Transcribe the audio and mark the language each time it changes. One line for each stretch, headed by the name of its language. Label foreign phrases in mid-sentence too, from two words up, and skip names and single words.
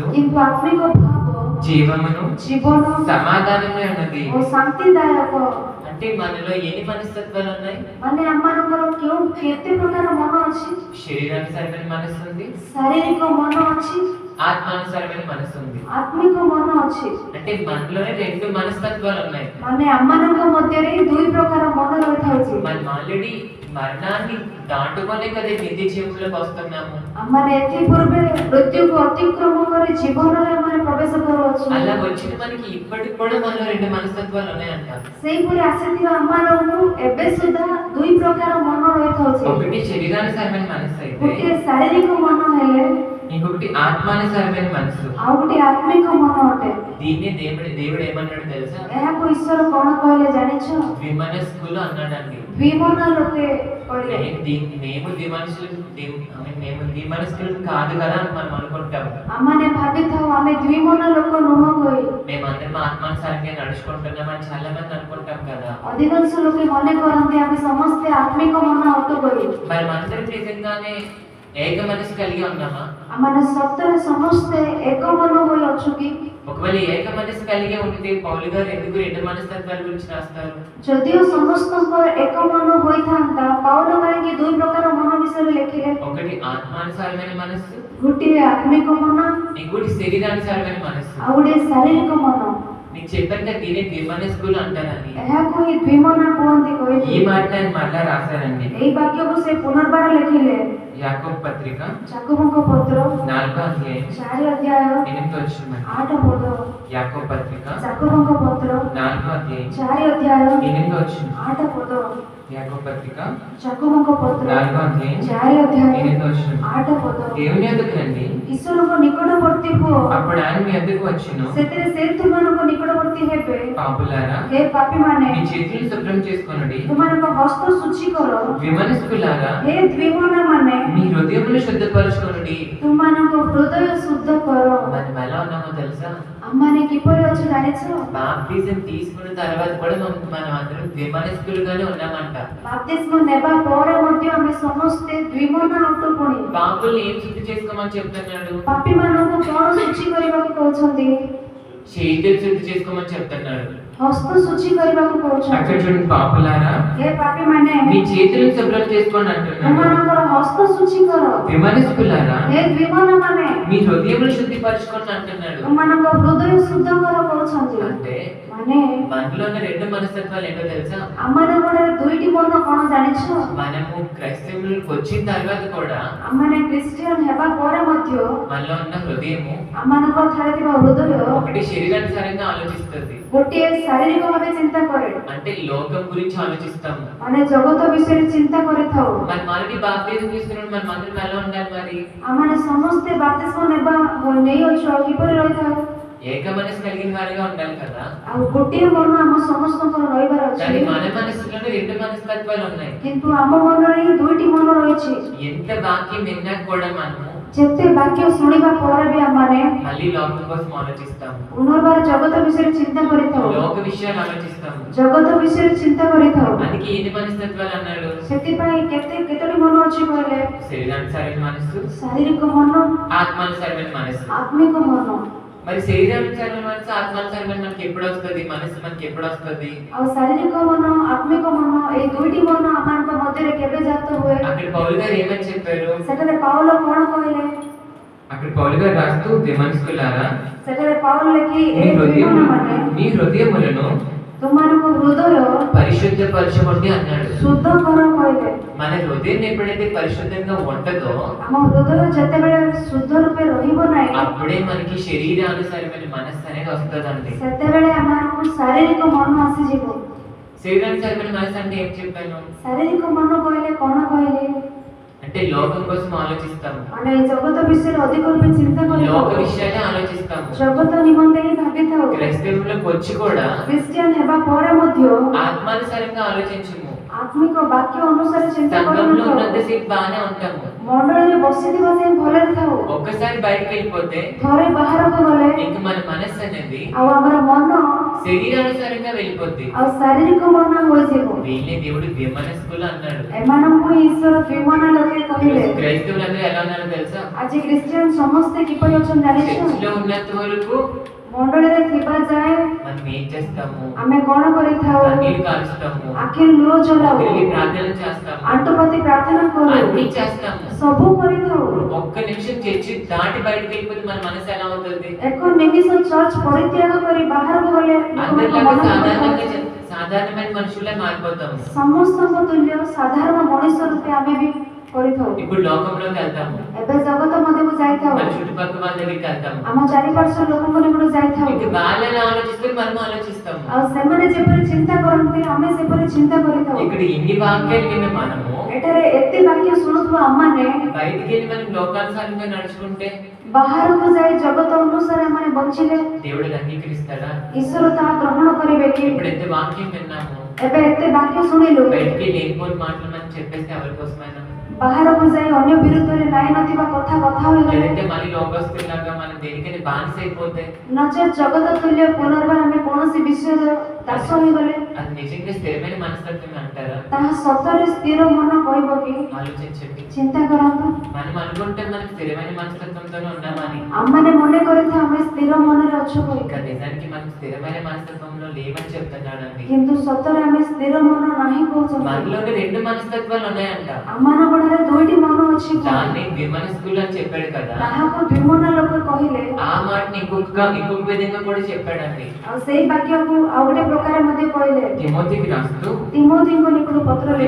Odia: କିନ୍ତୁ ଆତ୍ମିକ ଭାବ
Telugu: జీవమును
Odia: ଜୀବନ
Telugu: సమాధానమే ఉన్నది.
Odia: ଓ ଶାନ୍ତିଦାୟକ।
Telugu: అంటే మనలో ఎన్ని మనస్తత్వాలు ఉన్నాయి?
Odia: ମାନେ ଆମମାନଙ୍କର କେତେ ପ୍ରକାର ମନ ଅଛି?
Telugu: శరీరానుసారమైన మనస్సు ఉంది,
Odia: ଶାରୀରିକ ମନ ଅଛି,
Telugu: ఆత్మానుసారమైన మనస్సు ఉంది.
Odia: ଆତ୍ମିକ ମନ ଅଛି।
Telugu: అంటే మనలోనే రెండు మనస్తత్వాలు ఉన్నాయి.
Odia: ମାନେ ଆମମାନଙ୍କ ମଧ୍ୟରେ ଦୁଇ ପ୍ରକାର ମନ ରହିଥାଉଛି।
Telugu: మనం ఆల్రెడీ మరణాన్ని దాటుకొనే కదా నిత్య జీవంలోకి వస్తున్నాము.
Odia: ଆମମାନେ ଏଥିପୂର୍ବେ ମୃତ୍ୟୁକୁ ଅତିକ୍ରମ କରି ଜୀବନରେ ଆମମାନେ ପ୍ରବେଶ କରୁଅଛୁ।
Telugu: అలా వచ్చిన మనకి ఇప్పటికి కూడా మనలో రెండు మనస్తత్వాలు ఉన్నాయంట.
Odia: ସେହିପରି ଆସିଥିବା ଆମମାନଙ୍କୁ ଏବେ ସୁଦ୍ଧା ଦୁଇ ପ୍ରକାର ମନ ରହିଥାଉଛି।
Telugu: ఒకటి శరీరానుసారమైన మనస్సు అయితే
Odia: ଗୋଟିଏ ଶାରୀରିକ ମନ ହେଲେ
Telugu: ఇంకొకటి ఆత్మానుసారమైన మనస్సు.
Odia: ଆଉ ଗୋଟିଏ ଆତ୍ମିକ ମନ ଅଟେ।
Telugu: దీన్ని దేవుడు ఏమన్నాడు తెలుసా?
Odia: ଏହାକୁ ଈଶ୍ୱର କଣ କହିଲେ ଜାଣିଛ?
Telugu: ద్విమనస్కులు అన్నాడండి.
Odia: ଦ୍ୱିମନ ଲୋକେ କହିଲେ।
Telugu: మేము ద్విమనస్కులు కాదు కదా అని మనం అనుకుంటాం.
Odia: ଆମମାନେ ଭାବିଥାଉ ଆମେ ଦ୍ୱିମନ ଲୋକ ନୁହଁ କହି।
Telugu: మేమందరం ఆత్మానుసారంగా నడుచుకుంటున్నామని చాలా మంది అనుకుంటాం కదా.
Odia: ଅଧିକାଂଶ ଲୋକେ ମନେ କରନ୍ତି ଆମେ ସମସ୍ତେ ଆତ୍ମିକ ମନ ଅଟୁ କହି।
Telugu: మరి మనందరం నిజంగానే ఏక మనసు కలిగి ఉన్నామా?
Odia: ଆମମାନେ ସତରେ ସମସ୍ତେ ଏକ ମନ ହୋଇ ଅଛୁ କି?
Telugu: ఒకవేళ ఏక మనసు కలిగి ఉంటే పౌలు గారు ఎందుకు రెండు మనస్తత్వాల గురించి రాస్తారు?
Odia: ଯଦିଓ ସମସ୍ତଙ୍କର ଏକ ମନ ହୋଇଥାନ୍ତା ପାଉଲ କାହିଁକି ଦୁଇ ପ୍ରକାର ମନ ବିଷୟରେ ଲେଖିଲେ?
Telugu: ఒకటి ఆత్మానుసారమైన మనస్సు,
Odia: ଗୋଟିଏ ଆତ୍ମିକ ମନ
Telugu: ఇంకోటి శరీరానుసారమైన మనస్సు.
Odia: ଆଉ ଗୋଟିଏ ଶାରୀରିକ మନ।
Telugu: నీకు చెప్పాను కదా దీనే ద్విమనస్కులు అంటారని.
Odia: ଏହାକୁ ହିଁ ଦ୍ୱିମନ କୁହନ୍ତି
Telugu: ఈ
Odia: କହିଲେ।
Telugu: మాట ఆయన మళ్ళా రాశారండి.
Odia: ଏହି ବାକ୍ୟକୁ ସେ ପୁନର୍ବାର ଲେଖିଲେ।
Telugu: యాకోబు పత్రిక
Odia: ଯାକୋବଙ୍କ ପତ୍ର
Telugu: 4వ అధ్యాయం
Odia: 4 ଅଧ୍ୟାୟ
Telugu: 8వ వచనం.
Odia: 8 ପଦ।
Telugu: యాకోబు పత్రిక
Odia: ଯାକୋବଙ୍କ ପତ୍ର
Telugu: 4వ అధ్యాయం
Odia: 4 ଅଧ୍ୟାୟ
Telugu: 8వ వచనం.
Odia: 8 ପଦ।
Telugu: యాకోబు పత్రిక
Odia: ଯାକୋବଙ୍କ ପତ୍ର
Telugu: 4వ అధ్యాయం
Odia: 4 ଅଧ୍ୟାୟ
Telugu: 8వ వచనం.
Odia: 8 ପଦ।
Telugu: దేవుని యొద్దకు రండి,
Odia: ଈଶ୍ୱରଙ୍କ ନିକଟବର୍ତ୍ତୀ ହୁଅ,
Telugu: అప్పుడు ఆయన మీ యొద్దకు వచ్చును.
Odia: ସେଥିରେ ସେ ତୁମମାନଙ୍କ ନିକଟବର୍ତ୍ତୀ ହେବେ।
Telugu: పాపులారా,
Odia: ହେ ପାପୀମାନେ,
Telugu: మీ చేతులు శుభ్రం చేసుకొనుడి.
Odia: ତୁମମାନଙ୍କ ହସ୍ତ ଶୁଚି କର।
Telugu: విమనస్కులారా,
Odia: ହେ ଦ୍ୱିମନମାନେ,
Telugu: మీ హృదయములు శుద్ధపరచుకొనుడి.
Odia: ତୁମମାନଙ୍କ ହୃଦୟ ଶୁଦ୍ଧ କର।
Telugu: మనం ఎలా ఉన్నామో తెలుసా?
Odia: ଆମମାନେ କିପରି ଅଛୁ ଜାଣିଛ?
Telugu: బాప్తిజం తీసుకున్న తర్వాత కూడా మనం అందరం ద్విమనస్కులుగానే ఉన్నామంట.
Odia: ବାପ୍ତିସ୍ମ ନେବା ପରେ ମଧ୍ୟ ଆମେ ସମସ୍ତେ ଦ୍ୱିମନ ଅଟୁ। ପୁଣି
Telugu: పాపుల్ని ఏం శుద్ధి చేసుకోమని చెప్తున్నాడు?
Odia: ପାପୀମାନଙ୍କୁ କଣ ଶୁଚି କରିବାକୁ କହୁଛନ୍ତି?
Telugu: చేతులు శుద్ధి చేసుకోమని చెప్తున్నాడు.
Odia: ହସ୍ତ ଶୁଚି କରିବାକୁ
Telugu: అక్కడ
Odia: କହୁଛନ୍ତି।
Telugu: చూడండి పాపులారా,
Odia: ଏ ପାପୀମାନେ
Telugu: మీ చేతులను శుభ్రం చేసుకోండి అంటున్నాడు.
Odia: ତୁମମାନଙ୍କର ହସ୍ତ ଶୁଚି କର।
Telugu: విమనస్కులారా,
Odia: ଏ ଦ୍ୱିମନମାନେ
Telugu: మీ హృదయములు శుద్ధిపరచుకోండి అంటున్నాడు.
Odia: ତୁମମାନଙ୍କ ହୃଦୟ ଶୁଦ୍ଧ କର କହୁଛନ୍ତି।
Telugu: అంటే
Odia: ମାନେ
Telugu: మనలో ఉన్న రెండు మనస్తత్వాలు ఏంటో తెలుసా?
Odia: ଆମମାନଙ୍କର ଦୁଇଟି ମନ କଣ ଜାଣିଛ?
Telugu: మనము క్రైస్తవులకు వచ్చిన తర్వాత కూడా
Odia: ଆମମାନେ ଖ୍ରୀଷ୍ଟିଆନ ହେବା ପରେ ମଧ୍ୟ
Telugu: మనలో ఉన్న హృదయము
Odia: ଆମମାନଙ୍କ ଠାରେ ଥିବା ହୃଦୟ
Telugu: ఒకటి శరీరానుసారంగా ఆలోచిస్తుంది,
Odia: ଗୋଟିଏ ଶାରୀରିକ ଭାବେ ଚିନ୍ତା କରେ।
Telugu: అంటే లోకం గురించి ఆలోచిస్తాము.
Odia: ମାନେ ଜଗତ ବିଷୟରେ ଚିନ୍ତା କରିଥାଉ।
Telugu: మనం ఆల్రెడీ బాప్తిజం తీసుకున్నాడు, మనం అందరం ఎలా ఉండాలి మరి?
Odia: ଆମମାନେ ସମସ୍ତେ ବାପ୍ତିସ୍ମ ନେଇଅଛୁ, ଆଉ କିପରି ରହିଥାଉ?
Telugu: ఏక మనసు కలిగిన వారిగా ఉండాలి కదా.
Odia: ଆଉ ଗୋଟିଏ ମନ ଆମ ସମସ୍ତଙ୍କର ରହିବାର
Telugu: కానీ
Odia: ଅଛି।
Telugu: మన మనసులోనే రెండు మనస్తత్వాలు ఉన్నాయి.
Odia: କିନ୍ତୁ ଆମ ମନରେ ହିଁ ଦୁଇଟି ମନ ରହିଛି।
Telugu: ఎంత వాక్యం విన్నా కూడా మనము
Odia: ଯେତେ ବାକ୍ୟ ଶୁଣିବା ପରେ ବି ଆମମାନେ
Telugu: మళ్ళీ లోకం కోసం ఆలోచిస్తాము,
Odia: ପୁନର୍ବାର ଜଗତ ବିଷୟରେ ଚିନ୍ତା କରିଥାଉ।
Telugu: లోక విషయాలు ఆలోచిస్తాము.
Odia: ଜଗତ ବିଷୟରେ ଚିନ୍ତା କରିଥାଉ।
Telugu: అందుకే ఎన్ని మనస్తత్వాలు అన్నాడు?
Odia: ସେଥିପାଇଁ କେତୋଟି ମନ ଅଛି କହିଲେ?
Telugu: శరీరానుసారమైన మనస్సు,
Odia: ଶାରୀରିକ ମନ,
Telugu: ఆత్మానుసారమైన మనస్సు.
Odia: ଆତ୍ମିକ ମନ।
Telugu: మరి శరీరానుసారమైన మనసు, ఆత్మానుసారమైన మనకి ఎప్పుడు వస్తుంది? మనసు మనకి ఎప్పుడు వస్తుంది?
Odia: ଆଉ ଶାରୀରିକ ମନ, ଆତ୍ମିକ ମନ, ଏଇ ଦୁଇଟି ମନ ଆମମାନଙ୍କ ମଧ୍ୟରେ କେବେ ଜାତ ହୁଏ?
Telugu: అక్కడ పౌలు గారు ఏమని చెప్పారు?
Odia: ସେଠାରେ ପାଉଲ କଣ କହିଲେ?
Telugu: అక్కడ పౌలు గారు రాస్తూ, విమనస్కులారా,
Odia: ସେଠାରେ ପାଉଲ ଲେଖି
Telugu: మీ
Odia: ଏ ଦୁଇମନମାନେ
Telugu: మీ హృదయములను
Odia: ତୁମମାନଙ୍କ ହୃଦୟ
Telugu: పరిశుద్ధపరచుకోండి అన్నాడు.
Odia: ଶୁଦ୍ଧ କର କହିଲେ।
Telugu: మన హృదయం ఎప్పుడైతే పరిశుద్ధంగా ఉంటుందో
Odia: ଆମ హృదୟ ଯେତେବେଳେ ଶୁଦ୍ଧ ରୂପେ ରହିବ ନାହିଁ,
Telugu: అప్పుడే మనకి శరీరానుసారమైన మనస్సు అనేది వస్తుందండి.
Odia: ସେତେବେଳେ ଆମମାନଙ୍କୁ ଶାରୀରିକ ମନ ଆସିଯିବ।
Telugu: శరీరానుసారమైన మనస్సు అంటే ఏం చెప్పాను?
Odia: ଶାରୀରିକ ମନ କହିଲେ କଣ କହିଲେ?
Telugu: అంటే లోకం కోసం ఆలోచిస్తాము,
Odia: ମାନେ ଜଗତ ବିଷୟରେ ଅଧିକ ରୂପେ ଚିନ୍ତା
Telugu: లోక
Odia: କରିଥାଉ।
Telugu: విషయాలే ఆలోచిస్తాము.
Odia: ଜଗତ ନିମନ୍ତେ ହିଁ ଭାବିଥାଉ।
Telugu: క్రైస్తవులకు వచ్చి కూడా
Odia: ଖ୍ରୀଷ୍ଟିଆନ ହେବା ପରେ ମଧ୍ୟ
Telugu: ఆత్మానుసారంగా ఆలోచించము.
Odia: ଆତ୍ମିକ ବାକ୍ୟ ଅନୁସାରେ ଚିନ୍ତା
Telugu: సంఘంలో
Odia: କରିନଥାଉ।
Telugu: ఉన్నంతసేపు బాగానే ఉంటాము,
Odia: ମଣ୍ଡଳୀରେ ବସିଥିବା ଯାଏଁ ଭଲରେ ଥାଉ।
Telugu: ఒక్కసారి బయటకు వెళ్ళిపోతే
Odia: ଥରେ ବାହାରକୁ ଗଲେ
Telugu: ఇంక మన మనస్సు అనేది
Odia: ଆଉ ଆମର ମନ
Telugu: శరీరానుసారంగా వెళ్ళిపోద్ది.
Odia: ଆଉ ଶାରୀରିକ ମନ ହୋଇଯିବ।
Telugu: వీళ్ళే దేవుడు విమనస్కులు అన్నాడు.
Odia: ଏମାନଙ୍କୁ ଈଶ୍ୱର ଦ୍ୱିମନ ଲୋକେ କହିଲେ।
Telugu: క్రైస్తవులందరూ ఎలా ఉన్నారో తెలుసా?
Odia: ଆଜି ଖ୍ରୀଷ୍ଟିଆନ ସମସ୍ତେ କିପରି ଅଛନ୍ତି ଜାଣିଛ?
Telugu: చర్చిలో ఉన్నంత వరకు
Odia: ମଣ୍ଡଳୀରେ ଥିବା ଯାଏ
Telugu: మనం ఏం చేస్తాము?
Odia: ଆମେ କଣ କରିଥାଉ?
Telugu: కన్నీరు కారుస్తాము,
Odia: ଆଖିରେ ଲୁହ ଜଳାଉ,
Telugu: వెళ్ళి ప్రార్థన చేస్తాము,
Odia: ଆଣ୍ଠୁପାତି ପ୍ରାର୍ଥନା କରୁ,
Telugu: అన్ని చేస్తాము.
Odia: ସବୁ କରିଥାଉ।
Telugu: ఒక్క నిమిషం చర్చి దాటి బయటకు వెళ్ళిపోతే మన మనసు ఎలా అవుతుంది?
Odia: ଏକ ନିମିଷ ଚର୍ଚ୍ଚ ପରିତ୍ୟାଗ କରି ବାହାରକୁ ଗଲେ ଲୋକମାନଙ୍କ
Telugu: అందరిలాగా
Odia: ମନ
Telugu: సాధారణంగా
Odia: ବଦଳାଏ।
Telugu: సాధారణమైన మనుషులే మారిపోతాము.
Odia: ସମସ୍ତଙ୍କ ତୁଲ୍ୟ ସାଧାରଣ ମଣିଷ ରୂପେ ଆମେ ବି କରିଥାଉ।
Telugu: ఇప్పుడు లోకంలోకి వెళ్తాము,
Odia: ଏବେ ଜଗତ ମଧ୍ୟକୁ ଯାଇଥାଉ,
Telugu: మన చుట్టుపక్కల వాళ్ళ దగ్గరికి వెళ్తాము.
Odia: ଆମ ଚାରିପାର୍ଶ୍ୱ ଲୋକଙ୍କ ନିକଟକୁ ଯାଇଥାଉ।
Telugu: ఇంక వాళ్ళు ఎలా ఆలోచిస్తే మనం ఆలోచిస్తాము.
Odia: ଆଉ ସେମାନେ ଯେପରି ଚିନ୍ତା କରନ୍ତି ଆମେ ସେପରି ଚିନ୍ତା କରିଥାଉ।
Telugu: ఇక్కడ ఇన్ని వాక్యాలు విన్న మనము
Odia: ଏଠାରେ ଏତେ ବାକ୍ୟ ଶୁଣୁଥିବା ଆମମାନେ
Telugu: బయటికి వెళ్ళి మనం లోకానుసారంగా నడుచుకుంటే
Odia: ବାହାରକୁ ଯାଇ ଜଗତ ଅନୁସାରେ ଆମମାନେ ବଞ୍ଚିଲେ
Telugu: దేవుడు అంగీకరిస్తాడా?
Odia: ଈଶ୍ୱର ତାହା ଗ୍ରହଣ କରିବେ କି?
Telugu: ఇప్పుడు ఎంత వాక్యం విన్నాము,
Odia: ଏବେ ଏତେ ବାକ୍ୟ ଶୁଣିଲୁ,
Telugu: బయటికి లేనిపోని మాటలు మనం చెప్పేస్తే ఎవరి కోసమైనా?
Odia: ବାହାରକୁ ଯାଇ ଅନ୍ୟ ବିରୁଦ୍ଧରେ ନାଇଁ ନଥିବା କଥା ହୋଇଗଲେ,
Telugu: లేదంటే మళ్ళీ లోకస్తులాగా మనం దేనికైనా బానిస అయిపోతే
Odia: ନଚେତ୍ ଜଗତ ତୁଲ୍ୟ ପୁନର୍ବାର ଆମେ କୌଣସି ବିଷୟର ଦାସ ହୋଇଗଲେ,
Telugu: అది నిజంగా స్థిరమైన మనస్తత్వం అంటారా?
Odia: ତାହା ସତରେ ସ୍ଥିର ମନ କହିବ କି?
Telugu: ఆలోచించండి.
Odia: ଚିନ୍ତା କରନ୍ତୁ।
Telugu: మనం అనుకుంటే మనం స్థిరమైన మనస్తత్వంతోనే ఉన్నామని,
Odia: ଆମମାନେ ମନେ କରିଥାଉ ଆମେ ସ୍ଥିର ମନରେ ଅଛୁ ବୋଲି,
Telugu: ఇంకా నిజానికి మనం స్థిరమైన మనస్తత్వంలో లేమని చెప్తున్నాడండి.
Odia: କିନ୍ତୁ ସତରେ ଆମେ ସ୍ଥିର ମନ ନାହିଁ କହୁଛନ୍ତି।
Telugu: మనలోనే రెండు మనస్తత్వాలు ఉన్నాయంట.
Odia: ଆମମାନଙ୍କ ଠାରେ ଦୁଇଟି ମନ ଅଛି।
Telugu: దాన్ని విమనస్కులు అని చెప్పాడు కదా.
Odia: ତାହାକୁ ଦ୍ୱିମନ ଲୋକ କହିଲେ।
Telugu: ఆ మాటని ఇంకొక విధంగా కూడా చెప్పాడండి.
Odia: ଆଉ ସେଇ ବାକ୍ୟକୁ ଆଉ ଗୋଟେ ପ୍ରକାର ମଧ୍ୟ କହିଲେ।
Telugu: తిమోతికి రాస్తూ,
Odia: ତିମୋଥୀଙ୍କ ନିକଟ ପତ୍ର ଲେଖି,